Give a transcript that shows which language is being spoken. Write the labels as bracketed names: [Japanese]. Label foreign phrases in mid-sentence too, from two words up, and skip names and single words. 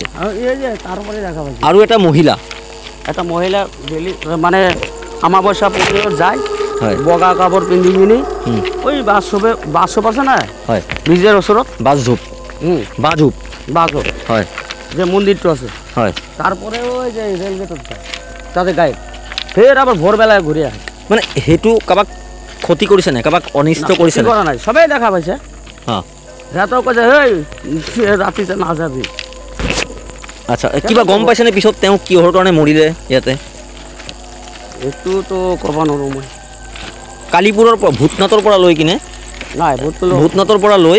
[Assamese] আৰু এই যে তাৰপৰা দেখা পাইছোঁ আৰু এটা মহিলা, এটা মহিলা ডেইলি মানে আমাবস্যা পুজোত যায়, হয়, বগা কাপোৰ পিন্ধি কিনি, হুম, ওই বাছ আছে না হয়, ব্ৰিজৰ ওচৰত, বাজঝোপ, বাজুপ, বাছ হয়, যে মন্দিৰটো আছে, হয়, [Bangla] তারপরে ওই যে রেলগেটত যায়, তাতে গায়ে ফের আবার ভোরবেলায় ঘুরে আসে। [Assamese] মানে সেইটো কাৰোবাক ক্ষতি কৰিছে নাই, কাৰোবাক অনিষ্ট কৰিছে নাই? করা নাই, সবাই দেখা পাইছে। হ্যাঁ, সিহঁতেও কৈছে হেই ৰাতিতে নাযাবি। আচ্ছা, কিবা গম পাইছেনে পিছত তেওঁ কিহৰ কাৰণে মৰিলে ইয়াতে? এইটোতো ক'ব নোৱাৰোঁ মই। কালিপুৰৰ পৰা ভূতনাথৰ পৰা লৈ কিনে, নাই ভূতনাথৰ পৰা লৈ,